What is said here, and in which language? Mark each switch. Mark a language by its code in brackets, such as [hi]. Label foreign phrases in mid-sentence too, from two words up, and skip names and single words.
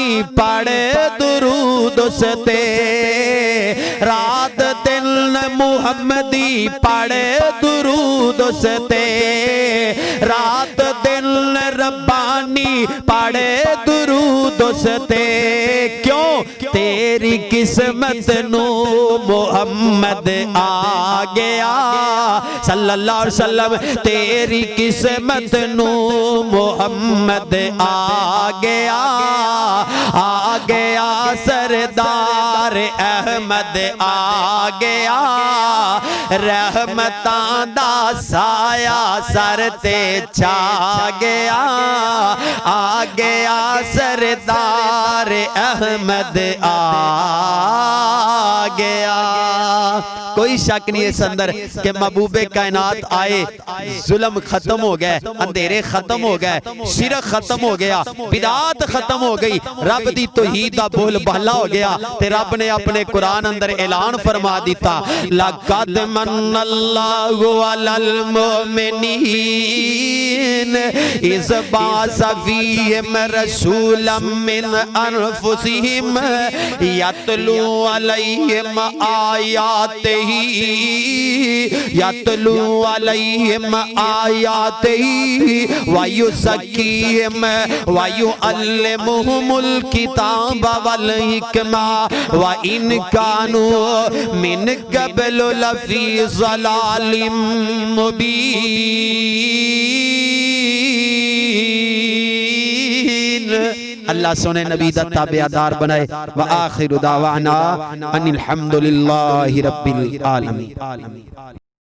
[pa] ਪੜ੍ਹ ਦਰੂਦ ਉਸ ਤੇ, ਰਾਤ ਦਿਨ ਮੁਹੰਮਦੀ ਪੜ੍ਹ ਦਰੂਦ ਉਸ ਤੇ, ਰਾਤ ਦਿਨ ਰੱਬਾਨੀ ਪੜ੍ਹੇ ਦਰੂਦ ਉਸ ਤੇ, ਕਿਉਂ ਤੇਰੀ ਕਿਸਮਤ ਨੂੰ ਮੁਹੰਮਦ ਆ ਗਿਆ [ar] صلى الله عليه وسلم, [pa] ਤੇਰੀ ਕਿਸਮਤ ਨੂੰ ਮੁਹੰਮਦ ਆ ਗਿਆ ਸਰਦਾਰ ਅਹਿਮਦ ਆ ਗਿਆ, ਰਹਿਮਤਾਂ ਦਾ ਸਾਇਆ ਸਿਰ ਤੇ ਛਾ ਗਿਆ, ਆ ਗਿਆ ਸਰਦਾਰ ਅਹਿਮਦ ਆ ਗਿਆ। [ur] کوئی شک نہیں اس اندر کہ محبوبِ کائنات آئے، ظلم ختم ہو گئے، اندھیرے ختم ہو گئے، شرک ختم ہو گیا، بدعات ختم ہو گئی, [pa] ਰੱਬ ਦੀ ਤੌਹੀਦ ਦਾ ਬੋਲ ਬਾਲਾ ਹੋ ਗਿਆ, ਤੇ ਰੱਬ ਨੇ ਆਪਣੇ ਕੁਰਾਨ ਅੰਦਰ ਐਲਾਨ ਫ਼ਰਮਾ ਦਿੱਤਾ, [ar] لقد من الله على المؤمنين إذ بعث فيهم رسولا من أنفسهم يتلو عليهم آياته يتلو عليهم آياته ويزكيهم ويعلمهم الكتاب والحكمة وإن كانوا من قبل لفي ضلال مبين. [pa] ਅੱਲਾਹ ਸੋਹਣੇ ਨਬੀ ਦਾ ਤਾਬੇਦਾਰ ਬਣਾਏ। [ar] وآخر دعوانا أن الحمد لله رب العالمين.